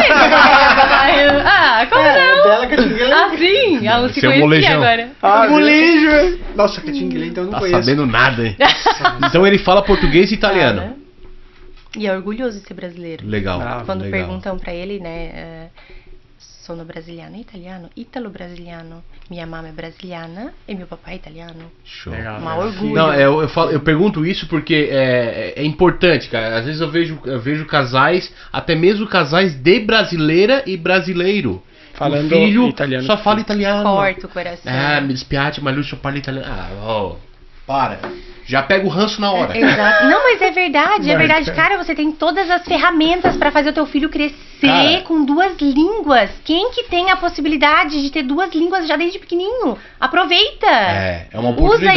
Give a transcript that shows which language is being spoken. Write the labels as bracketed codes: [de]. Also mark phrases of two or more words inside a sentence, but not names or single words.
[pt] Como É não? dela, Catinguele. Ah, sim! Ela se Esse é o conhecia molejão. agora. Molejo. Nossa, Catinguele, então eu não Tá conheço. sabendo nada, hein? Então ele fala português e italiano. E é orgulhoso de ser brasileiro. Legal. Quando legal. perguntam pra ele, né, [it] sono brasiliano e italiano, italo-brasiliano, [pt] minha mamma é brasiliana e meu papai é italiano. Show. Legal. Um orgulho. Não, eu pergunto isso porque é importante, cara. Às vezes eu vejo casais, até mesmo casais de brasileira e brasileiro. Falando o filho italiano. só fala italiano. Corta o coração. [it] Ah, mi dispiace, ma lui [pt] só fala italiano. Para. Já pega o ranço na hora. Exato. Não, mas é verdade. Cara, você tem todas as ferramentas pra fazer o teu filho crescer com 2 línguas. Quem que tem a possibilidade de ter 2 línguas já desde pequenininho? Aproveita. É uma oportunidade.